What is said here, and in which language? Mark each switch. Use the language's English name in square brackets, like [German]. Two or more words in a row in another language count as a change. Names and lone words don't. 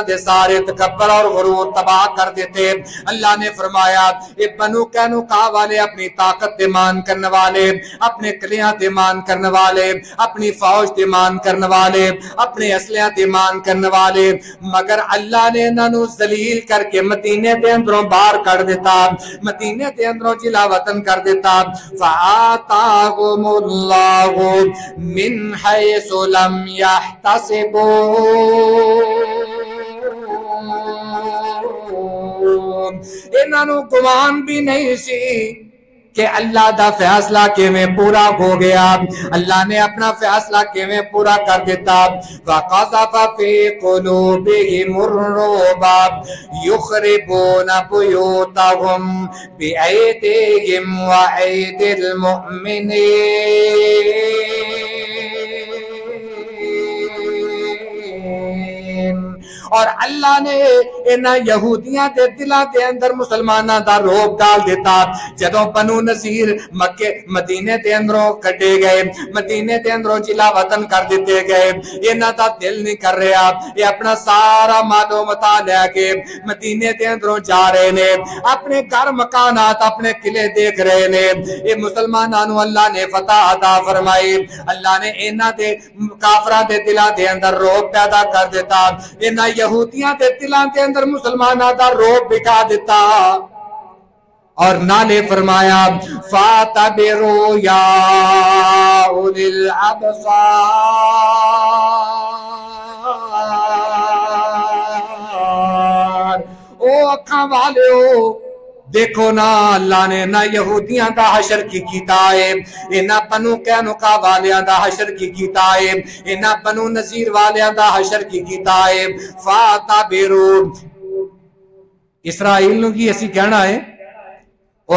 [Punjabi] دے سارے تکبر اور غرور تباہ کر دیتے اللہ نے فرمایا اے بنو قینقاع والے اپنی طاقت دے مان کرنے والے اپنے قلعہ دے مان کرنے والے اپنی فوج دے مان کرنے والے اپنے اسلحہ دے مان کرنے والے مگر اللہ نے انہاں نو ذلیل کر کے مدینے دے اندروں باہر کر دیتا مدینے دے اندروں جلا وطن کر دیتا [Arabic] فآتاہم اللہ من حیث لم یحتسبوا [Punjabi] انہاں نو گمان بھی نہیں سی کہ اللہ دا فیصلہ کیویں پورا ہو گیا اللہ نے اپنا فیصلہ کیویں پورا کر دیتا [Arabic] وَقَذَفَ فِي قُلُوبِهِمُ الرُّعْبَ يُخْرِبُونَ بُيُوتَهُمْ بِأَيْدِيهِمْ وَأَيْدِي الْمُؤْمِنِينَ [Punjabi] اور اللہ نے انہاں یہودیاں دے دلاں دے اندر مسلماناں دا روب ڈال دیتا جدوں بنو نذیر مکے مدینے دے اندروں کڈے گئے مدینے دے اندروں جلا وطن کر دیتے گئے انہاں دا دل نہیں کر رہا یہ اپنا سارا مال و متا لے کے مدینے دے اندروں جا رہے نے اپنے گھر مکانات اپنے قلعے دیکھ رہے نے یہ مسلماناں نو اللہ نے فتح عطا فرمائی اللہ نے انہاں دے کافراں دے دلاں دے اندر روب پیدا کر دیتا انہاں یہودیاں دے دلاں دے اندر مسلماناں دا روب بٹھا دیتا اور نالے فرمایا [Arabic] فَاتَبِرُوا يَا أُولِي الْأَبْصَارِ [Punjabi] او اکھاں والے ہو دیکھو نا اللہ نے نہ یہودیاں دا حشر کی کیتا ہے نہ بنو قینقاع والیاں دا حشر کی کیتا ہے نہ بنو نذیر والیاں دا حشر کی کیتا ہے فَاتَبِرُوا اسرائیل نو کی اسی کہنا ہے او